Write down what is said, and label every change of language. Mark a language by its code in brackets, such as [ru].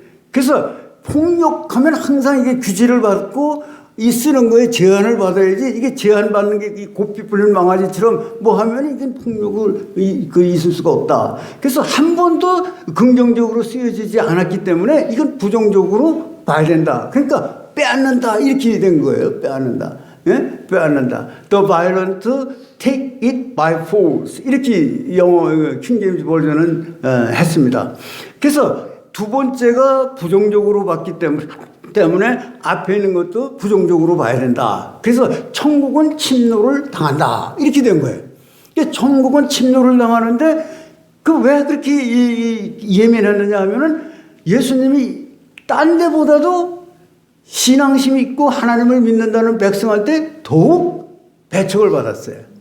[ko] 그래서 폭력하면 항상 이게 규제를 받고 이 쓰는 거에 제한을 받아야지 이게 제한받는 게 고삐 풀린 망아지처럼 뭐 하면 이게 폭력을 있을 수가 없다. 그래서 한 번도 긍정적으로 쓰여지지 않았기 때문에 이건 부정적으로 봐야 된다. 그러니까 빼앗는다 이렇게 된 거예요. 빼앗는다. 예? 빼앗는다. [en] The violent take it by force. [ko] 이렇게 영어 킹제임스 버전은 했습니다. 그래서 두 번째가 부정적으로 봤기 때문에 앞에 있는 것도 부정적으로 봐야 된다. 그래서 천국은 침노를 당한다. 이렇게 된 거예요. 천국은 침노를 당하는데 그 왜 그렇게 예민했느냐 하면은 예수님이 딴 데보다도 신앙심이 있고 하나님을 믿는다는 백성한테 더욱 배척을 받았어요.